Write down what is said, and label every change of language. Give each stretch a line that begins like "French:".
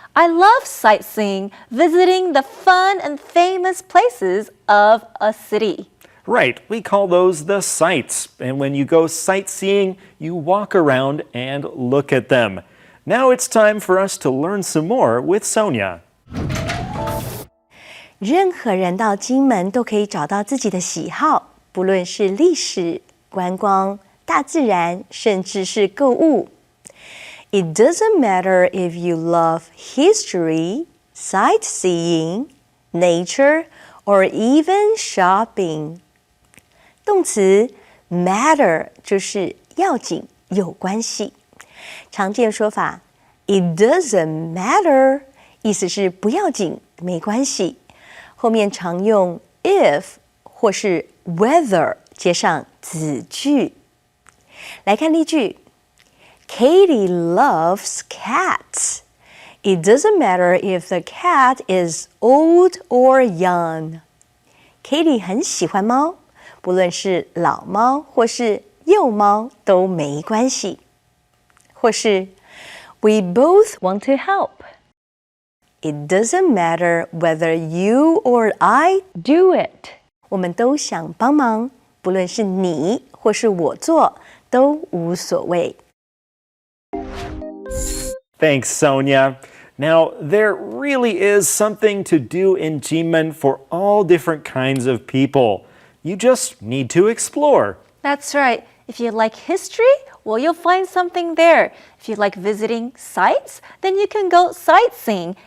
English: I love sightseeing, visiting the fun and famous places of a city. Right, we call those the sights. And when you go sightseeing, you walk around and look at them. Now it's time for us to learn some more with Sonia.
Chinese: 任何人到金门都可以找到自己的喜好，不论是历史、观光、大自然，甚至是购物。
English: It doesn't matter if you love history, sightseeing, nature, or even shopping.
Chinese: 动词 matter 就是要紧、有关系。常见说法
English: It doesn't matter
Chinese: 意思是不要紧、没关系。后面常用 if 或是 whether 接上子句。来看例句。
English: Katie loves cats. It doesn't matter if the cat is old or young.
Chinese: Katie 很喜欢猫，不论是老猫或是幼猫都没关系。或是
English: We both want to help. It doesn't matter whether you or I do it.
Chinese: 我们都想帮忙，不论是你或是我做，都无所谓。
English: Thanks, Sonia. Now, there really is something to do in Kinmen for all different kinds of people. You just need to explore. That's right. If you like history, well, you'll find something there. If you like visiting sites, then you can go sightseeing.